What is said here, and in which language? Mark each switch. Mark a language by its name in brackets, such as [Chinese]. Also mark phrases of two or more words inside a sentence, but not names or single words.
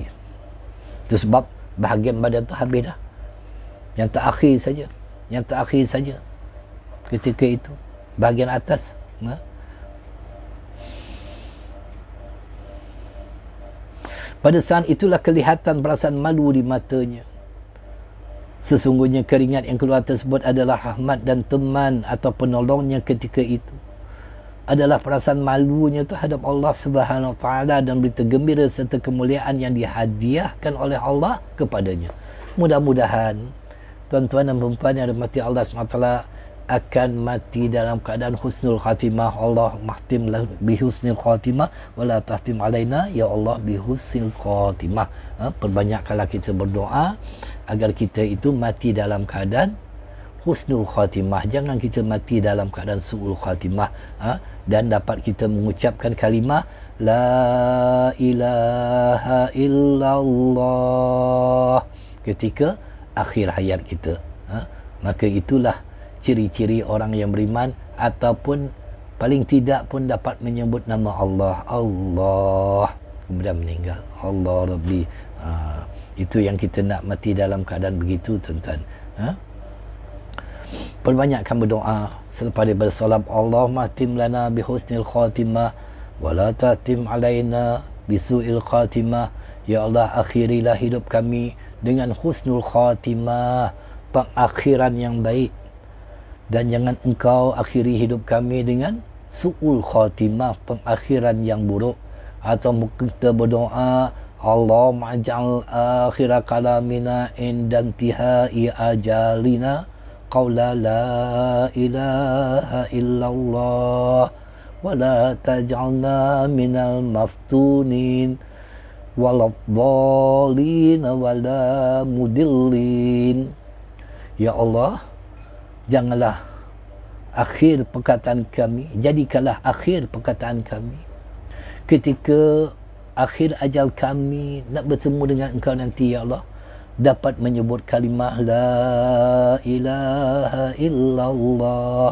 [Malay] Itu sebab bahagian badan tu habis dah. Yang terakhir saja ketika itu, bahagian atas. Pada saat itulah kelihatan perasaan malu di matanya. Sesungguhnya keringat yang keluar tersebut adalah rahmat dan teman atau penolongnya ketika itu. Adalah perasaan malunya terhadap Allah [Arabic] سبحانه وتعالى [Malay] dan berita gembira serta kemuliaan yang dihadiahkan oleh Allah kepadanya. Mudah-mudahan tuan-tuan dan puan yang dirahmati Allah SWT akan mati dalam keadaan [Arabic] حسن الخاتمة. الله اختم بحسن الخاتمة ولا تختم علينا يا الله بحسن الخاتمة. [Malay] Perbanyakkanlah kita berdoa agar kita itu mati dalam keadaan [Arabic] حسن الخاتمة. [Malay] Jangan kita mati dalam keadaan [Arabic] سوء الخاتمة, [Malay] dan dapat kita mengucapkan kalimah [Arabic] لا إله إلا الله [Malay] ketika akhir hayat kita. Maka itulah ciri-ciri orang yang beriman, ataupun paling tidak pun dapat menyebut nama Allah, Allah, kemudian meninggal, [Arabic] الله ربي. [Malay] Itu yang kita nak, mati dalam keadaan begitu, tuan-tuan. Perbanyakkan berdoa selepas daripada salam, [Arabic] اللهم تمم لنا بحسن الخاتمة ولا تتمم علينا بسوء الخاتمة. [Malay] Ya Allah, akhirilah hidup kami dengan [Arabic] حسن الخاتمة, [Malay] pengakhiran yang baik, dan jangan engkau akhiri hidup kami dengan [Arabic] سوء الخاتمة, [Malay] pengakhiran yang buruk. Atau mungkin kita berdoa, [Arabic] اللهم اجعل آخر كلامنا عند انتهاء أجلنا قول لا إله إلا الله ولا تجعلنا من المفتونين ولا الضالين ولا مضلين. [Malay] Ya Allah, janganlah akhir perkataan kami, jadikanlah akhir perkataan kami ketika akhir ajal kami nak bertemu dengan Engkau nanti, ya Allah, dapat menyebut kalimah [Arabic] لا إله إلا الله.